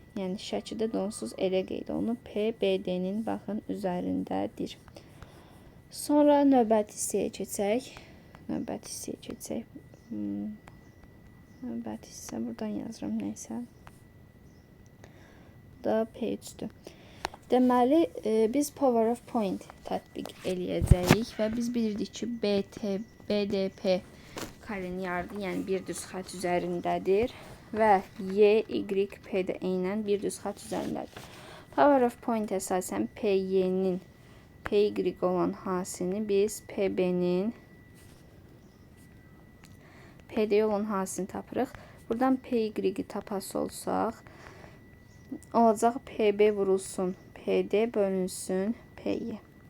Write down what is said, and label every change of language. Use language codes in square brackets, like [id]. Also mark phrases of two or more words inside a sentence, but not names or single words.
[az] Yəni şəkildə də onsuz elə qeyd olunub. P BD-nin baxın üzərindədir. Sonra növbəti hissəyə keçək. Növbəti hissə buradan yazıram, neysə. Bu da P3-dür. Deməli, biz [en] power of point [az] tətbiq eləyəcəyik və biz bilirdik ki, BDP karenin yardı, yəni bir düz xət üzərindədir və YYP də eynən bir düz xət üzərindədir. [en] Power of point [az] əsasən PY-nin PY olan hasini biz PB-nin PD olan hasini tapırıq. Buradan PY-i tapası olsaq, olacaq PB vurulsun PD bölünsün PY.